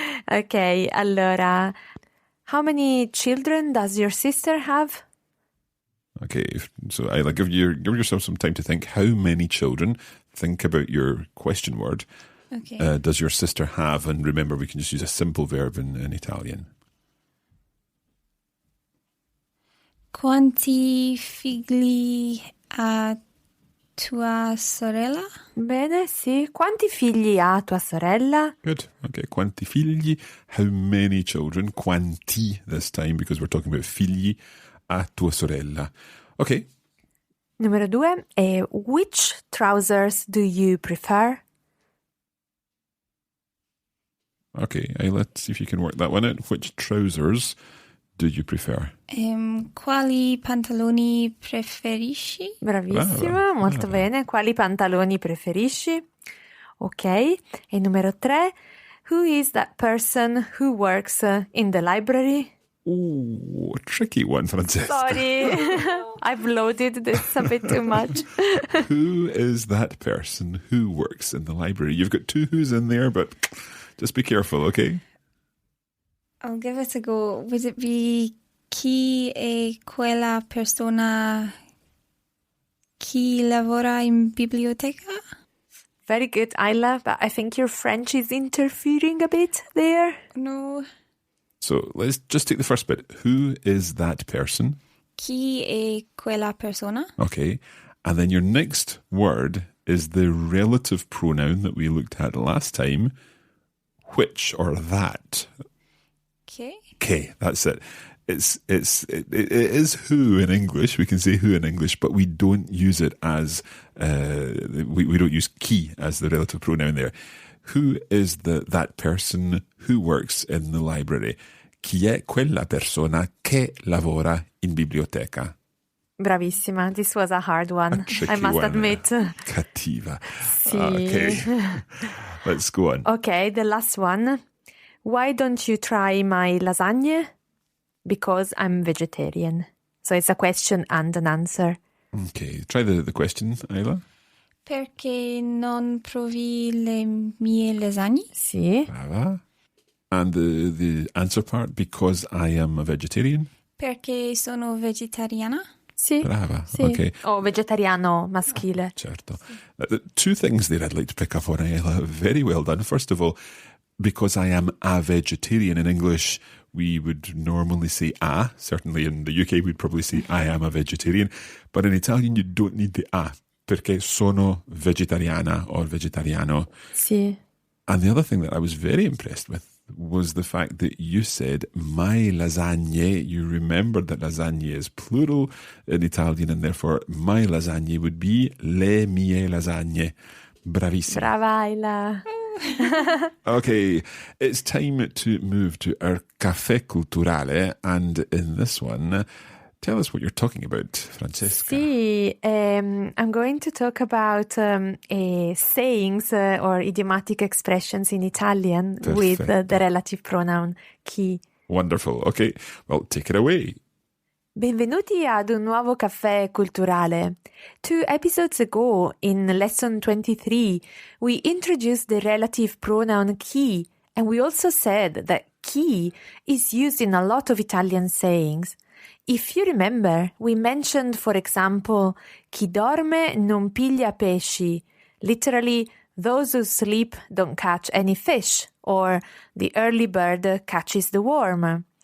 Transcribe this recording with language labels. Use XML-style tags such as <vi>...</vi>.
<en>Okay, allora, how many children does your sister have? Okay, so Isla, give yourself some time to think. How many children? Think about your question word. Okay. Does your sister have? And remember, we can just use a simple verb in Italian.</en> <it>Quanti figli ha tua sorella? Bene, sì. Quanti figli ha tua sorella?</it> <en>Good. Okay,</en> <it>quanti figli?</it> <en>How many children? Quanti this time, because we're talking about</en> <it>figli a tua sorella.</it> <en>Okay. Numero 2. Which trousers do you prefer? Okay, let's see if you can work that one out. Which trousers do you prefer?</en> <it>Quali pantaloni preferisci? Bravissima, molto bene. Quali pantaloni preferisci? Ok. E numero 3.</it> <en>Who is that person who works in the library? Ooh, tricky one, Francesca. Sorry, I've loaded this a bit too much. Who is that person who works in the library? You've got 2 who's in there, but just be careful, okay? I'll give it a go. Would it be</en> <it>chi è quella persona chi lavora in biblioteca?</it> <en>Very good, Isla, but I think your French is interfering a bit there. No. So let's just take the first bit. Who is that person?</en> <it>Chi è quella persona?</it> <en>Okay. And then your next word is the relative pronoun that we looked at last time. Which or that.</en> <it>Che?</it> <en>Okay, that's it. it is who in English. We can say who in English, but we don't use it as we don't use chi as the relative pronoun there. Who is that person who works in the library?</en> <it>Chi è quella persona che lavora in biblioteca? Bravissima.</it> <en>This was a hard one, I must admit.</en> <it>Cattiva. Sì.</it> <en>Okay. Let's go on. Okay, the last one. Why don't you try my lasagne? Because I'm vegetarian. So it's a question and an answer. Okay, try the question, Isla.</en> <it>Perché non provi le mie lasagne? Sì. Brava.</it> <en>And the answer part, because I am a vegetarian?</en> <it>Perché sono vegetariana? Sì. Brava, Sì.</it> <en>okay.</en> <it>O vegetariano maschile. Certo.</it> <en>Two things there I'd like to pick up on, Isla. Very well done. First of all, because I am a vegetarian in English, we would normally say a. Certainly in the UK, we'd probably say I am a vegetarian. But in Italian, you don't need the a.</en> <it>Perché sono vegetariana or vegetariano. Sì.</it> <en>And the other thing that I was very impressed with was the fact that you said my lasagne. You remembered that lasagne is plural in Italian, and therefore my lasagne would be</en> <it>le mie lasagne. Bravissima. Brava, Isla.</it> <en>Okay, it's time to move to our Caffè Culturale, and in this one, tell us what you're talking about, Francesca. Sì, I'm going to talk about sayings or idiomatic expressions in Italian with the relative pronoun chi. Wonderful. Okay, well, take it away.</en> <it>Benvenuti ad un nuovo caffè culturale.</it> <en>2 episodes ago, in lesson 23, we introduced the relative pronoun chi, and we also said that chi is used in a lot of Italian sayings. If you remember, we mentioned, for example,</en> <it>chi dorme non piglia pesci,</it> <en>literally, those who sleep don't catch any fish, or the early bird catches the worm.</en>